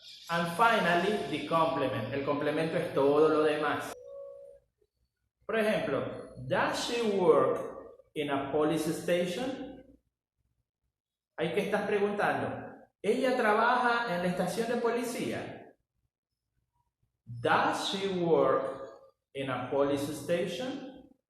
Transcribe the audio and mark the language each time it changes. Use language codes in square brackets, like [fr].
[en] And finally, the complement. [es] El complemento es todo lo demás. Por ejemplo, [en] does she work in a police station? [es] Ahí que estás preguntando. ¿Ella trabaja en la estación de policía? [en] Does she work in a police station?